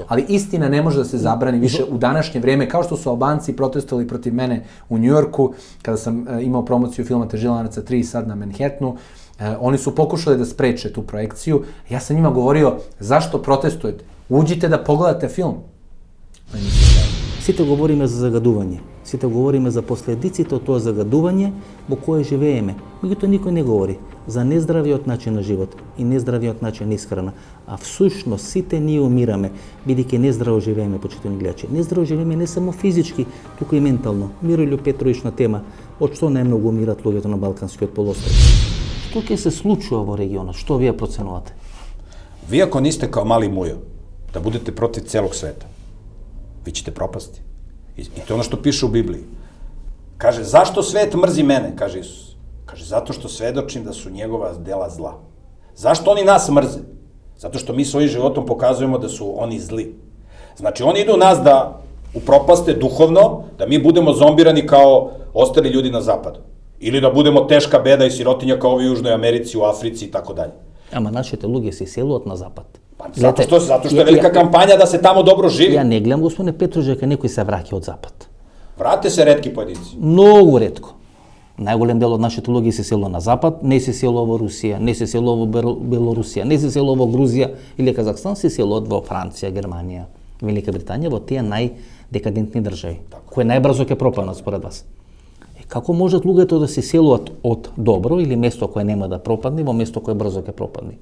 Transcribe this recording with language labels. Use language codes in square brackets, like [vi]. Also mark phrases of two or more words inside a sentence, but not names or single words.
[sr] Ali istina ne može da se zabrani više u današnje vreme, kao što su Albanci protestovali protiv mene u Njujorku, kada sam imao promociju filma Težilanaca 3 sad na Manhattanu. Oni su pokušali da spreče tu projekciju. Ja sam njima govorio, zašto protestujete? Uđite да pogledate film. [mk] Сите говориме за загадување. Сите говориме за последиците од тоа загадување во кое живееме. Меѓутоа никој не говори за нездравиот начин на живот и нездравиот начин на исхрана. А всушност сите ние умираме, бидејќи нездраво живееме, почитувани гледачи. Нездраво живееме не само физички, туку и ментално. Мирољуб Петрович на тема од што најмногу умират луѓето на Балканскиот полуостров. Што ќе се случува во регионот? Што вие проценувате? [sr] Vi ako niste kao mali mujo, da budete protiv celog sveta, vi ćete propasti. I to je ono što piše u Bibliji. Kaže, zašto svet mrzi mene, kaže Isus. Kaže, zato što svedočim da su njegova dela zla. Zašto oni nas mrze? Zato što mi svojim životom pokazujemo da su oni zli. Znači, oni idu nas da upropaste duhovno, da mi budemo zombirani kao ostali ljudi na zapadu. Ili da budemo teška beda i sirotinja kao ovi u Južnoj Americi, u Africi i tako dalje. [mk] Ама нашите луѓе се иселуваат на запад. [sr] Zato što je velika kampanja da se tamo dobro živi. [mk] Ја не гледам, господине Петрович, дека некој се враќа од запад. [sr] Vrate se retki pojedinci. [mk] Многу ретко. Најголем дел од нашите луѓе се селува на запад, не се селува во Русија, не се селува во Белорусија, не се селува во Грузија или Казахстан, се селуваат во Франција, Германија, Велика Британија, во тие најдекадентни држави. Кои најбрзо ќе пропаднат според вас? Како можат луѓето да се селуваат од добро или место кое нема да пропадне во место кое брзо ќе пропадне?